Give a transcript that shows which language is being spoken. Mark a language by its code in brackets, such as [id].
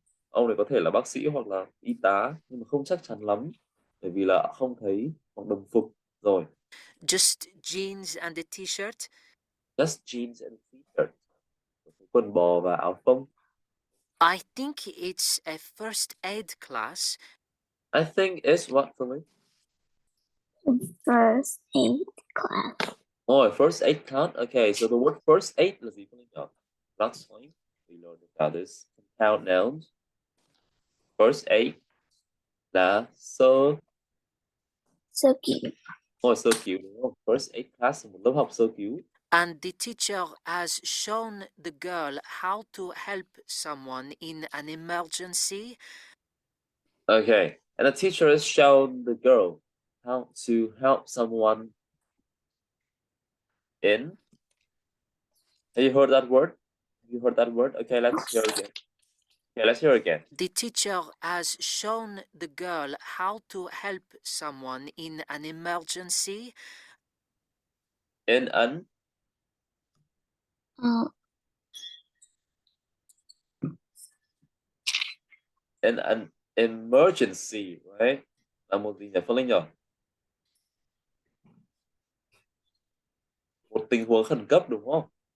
[vi] Ông này có thể là bác sĩ hoặc là y tá nhưng mà không chắc chắn lắm bởi vì là không thấy mặc đồng phục rồi. [en] Just jeans and a t-shirt. Just jeans and t-shirt. [vi] Quần bò và áo phông. [en] I think it's a first aid class. I think it's what for me? First aid class. Oh, first aid count? Okay, so the word first aid [vi] là gì Phương Linh nhỉ? [en] Last time we learned about this. Count nouns. First aid [vi] là sơ. Sơ cứu. Sơ cứu đúng không? First aid class là một lớp học sơ cứu. [en] And the teacher has shown the girl how to help someone in an emergency. Okay, and the teacher has shown the girl how to help someone in. Have you heard that word? Have you heard that word? Okay, let's hear again. Okay, let's hear again. The teacher has shown the girl how to help someone in an emergency. In an in an emergency, right? [vi] Là một gì nhỉ Phương Linh nhỉ? Một tình huống khẩn cấp đúng không?